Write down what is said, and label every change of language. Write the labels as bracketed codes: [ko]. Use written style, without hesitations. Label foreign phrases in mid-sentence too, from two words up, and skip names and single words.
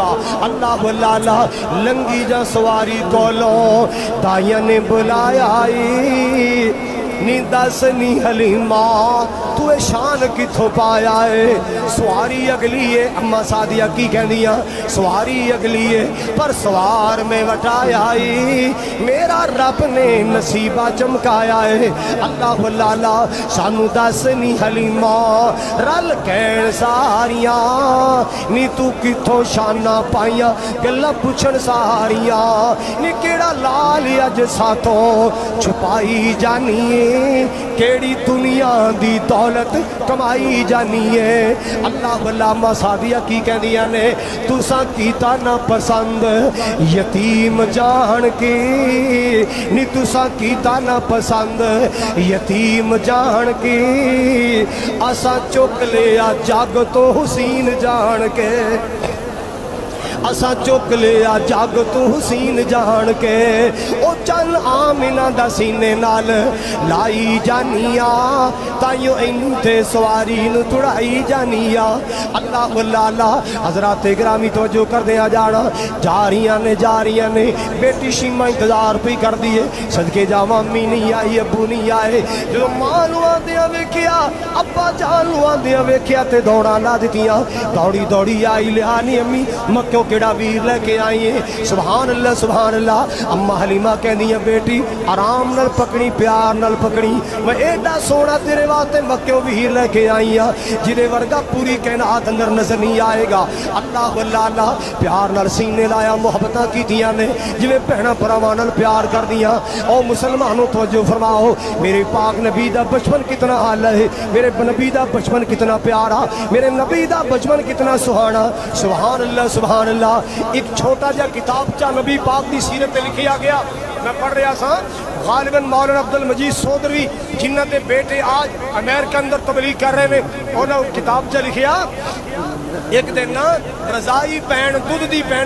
[pa] اللہ لالا لنگی جا سواری کولو دائیاں نے بلایا نی دس نی حلیمہ تو شان کتھوں پایا ہے؟ سواری اگلی ہے، اما سعدیہ کی کہنیاں سواری اگلی ہے پر سوار میں وٹایا ہے، میرا رب نے نصیبہ چمکایا ہے۔ اللہ لالا سانو دس نی حلیمہ رل کہن ساریاں نی تو کتھوں شانہ پائیاں گلہ پوچھن ساریاں نی کیڑا لال اج ساتوں چھپائی جانی ہے، کیڑی دنیا دی دولت کمائی جانی ہے۔ اللہ علامہ سعدیہ کی کہنیاں نے تساں کیتا نہ پسند یتیم جان کے نی تساں کیتا نہ پسند یتیم جان کے اساں چک لیا جگ تو حسین جان کے، اساں چک لیا جگ تو حسین جان کے، او چل آمینہ دا سینے نال لائی جانیا تائیوں انتے سواری نو تڑائی جانیا۔ اللہ لالا حضرات گرامی توجہ کر دیا جانا، جاریاں نے بیٹی شیمہ انتظار پہ کر دیے، صدقے جاواں امی نہیں آئی ابو نہیں آئے، جو ماں نو آندیا ویکھیا ابا جان نو آندیا ویکھیا تے دوڑا لا دتیاں، دوڑی دوڑی آئی لہانی امی مکیوں کیڑا ویر لے کے آئی ہیں۔ [ar] سبحان اللہ سبحان اللہ۔ [pa] اما حلیمہ کہنی ہے بیٹی آرام نال پکڑی پیار نال پکڑی، میں ایڈا سونا تیرے واسطے مکیوں ویر لے کے آئی ہاں جدے ورگا پوری کائنات اندر نظر نہیں آئے گا۔ اللہ لالا پیار نال سینے لایا محبتاں کیتیاں نے جویں بہناں بھراواں نال پیار کر دیاں۔ او مسلمانوں توجہ فرماؤ، میرے پاک نبی دا بچپن کتنا اعلیٰ ہے، میرے نبی دا بچپن کتنا پیارا، میرے نبی دا بچپن کتنا سہانا۔ [ar] سبحان اللہ سبحان اللہ۔ [pa] ایک چھوٹا جا کتابچہ نبی پاک دی سیرت لکھیا گیا، میں پڑھ رہا سا، غالباً مولانا عبدالمجید سودروی جنہ دے بیٹے آج امریکہ اندر [ur] تبلیغ کر رہے ہیں، [pa] انہوں نے کتابچہ لکھیا ایک دن رضائی پین دودھ دی پین